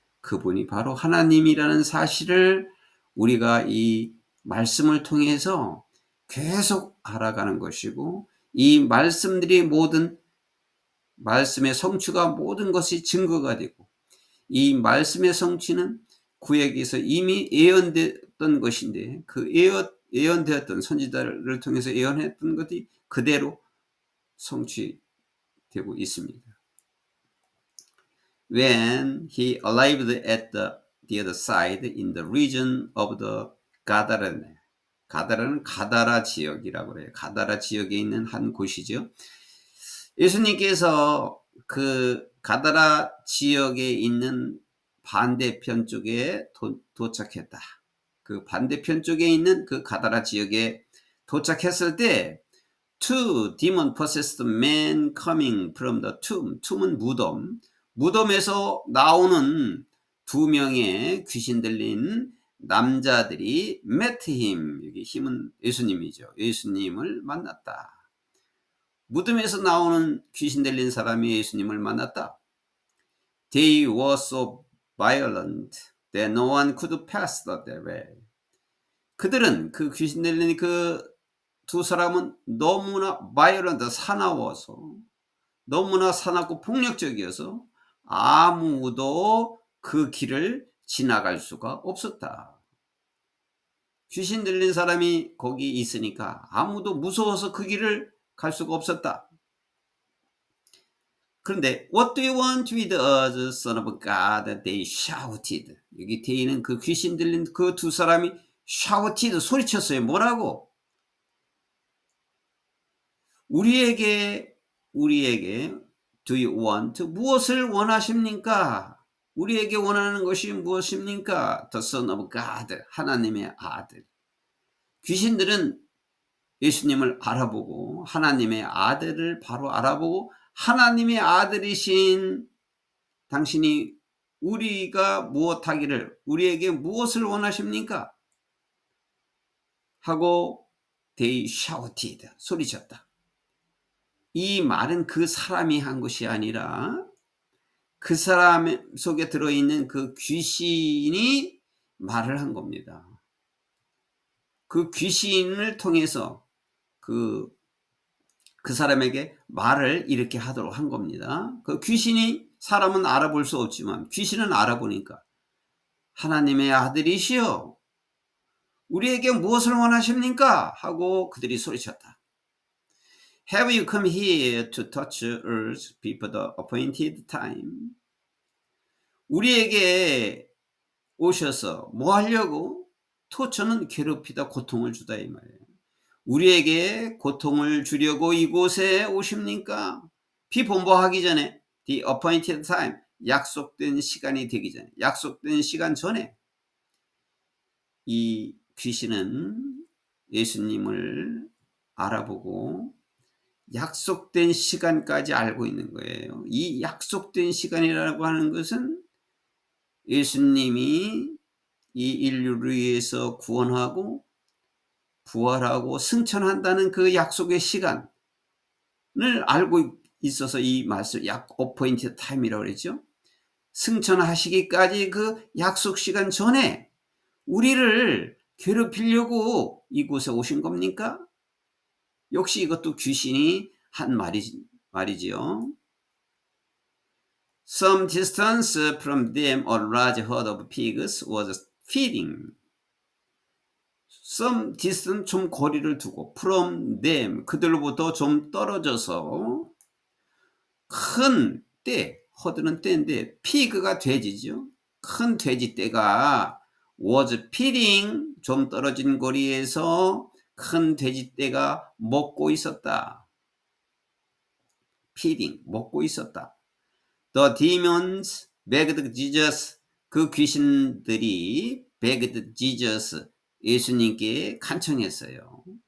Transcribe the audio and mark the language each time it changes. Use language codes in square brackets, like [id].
[ko] 그분이 바로 하나님이라는 사실을 우리가 이 말씀을 통해서 계속 알아가는 것이고, 이 말씀들이 모든 말씀의 성취가 모든 것이 증거가 되고, 이 말씀의 성취는 구약에서 이미 예언됐던 것인데 그 예언되었던 선지자를 통해서 예언했던 것이 그대로 성취되고 있습니다. [en] When he arrived at the other side in the region of the [ko] 가다라네, 가다라는 가다라 지역이라고 해요. 가다라 지역에 있는 한 곳이죠. 예수님께서 그 가다라 지역에 있는 반대편 쪽에 도착했다. 그 반대편 쪽에 있는 그 가다라 지역에 도착했을 때 [en] two demon possessed men coming from the tomb. [ko] tomb은 무덤. 무덤에서 나오는 두 명의 귀신 들린 남자들이 [en] met him. [ko] 여기 힘은 예수님이죠. 예수님을 만났다. 무덤에서 나오는 귀신 들린 사람이 예수님을 만났다. [en] They were so violent that no one could pass that way. [ko] 그들은 그 귀신 들린 그 두 사람은 너무나 violent, 사나워서, 너무나 사납고 폭력적이어서 아무도 그 길을 지나갈 수가 없었다. 귀신 들린 사람이 거기 있으니까 아무도 무서워서 그 길을 갈 수가 없었다. 그런데 [en] What do you want with us, son of God? They shouted. [ko] 여기 뒤에 있는 그 귀신 들린 그 두 사람이 shouted, 소리쳤어요. 뭐라고? 우리에게 [en] do you want? [ko] 무엇을 원하십니까? 우리에게 원하는 것이 무엇입니까? [en] The son of God, [ko] 하나님의 아들. 귀신들은 예수님을 알아보고 하나님의 아들을 바로 알아보고 하나님의 아들이신 당신이 우리가 무엇하기를, 우리에게 무엇을 원하십니까? 하고 [en] they shouted, [ko] 소리쳤다. 이 말은 그 사람이 한 것이 아니라 그 사람 속에 들어있는 그 귀신이 말을 한 겁니다. 그 귀신을 통해서 그 사람에게 말을 이렇게 하도록 한 겁니다. 그 귀신이, 사람은 알아볼 수 없지만 귀신은 알아보니까 하나님의 아들이시여 우리에게 무엇을 원하십니까? 하고 그들이 소리쳤다. [en] Have you come here to touch us before the appointed time? [ko] 우리에게 오셔서 뭐 하려고? 토처는 괴롭히다, 고통을 주다 이 말이에요. 우리에게 고통을 주려고 이곳에 오십니까? 비본보하기 전에, [en] the appointed time, [ko] 약속된 시간이 되기 전에, 약속된 시간 전에 이 귀신은 예수님을 알아보고 약속된 시간까지 알고 있는 거예요. 이 약속된 시간이라고 하는 것은 예수님이 이 인류를 위해서 구원하고 부활하고 승천한다는 그 약속의 시간을 알고 있어서 이 말씀 약 어포인티드 타임이라고 그랬죠. 승천하시기까지 그 약속 시간 전에 우리를 괴롭히려고 이곳에 오신 겁니까? 역시 이것도 귀신이 한 말이지요. [en] Some distance from them a large herd of pigs was feeding. Some distance [ko] 좀 거리를 두고 [en] from them [ko] 그들로부터 좀 떨어져서 큰 떼, 허드는 떼인데 피그가 돼지죠. 큰 돼지떼가 [en] was feeding [ko] 좀 떨어진 거리에서 큰 돼지떼가 먹고 있었다. feeding 먹고 있었다. [en] The demons begged Jesus [ko] 그 귀신들이 [en] begged Jesus [ko] 예수님께 간청했어요.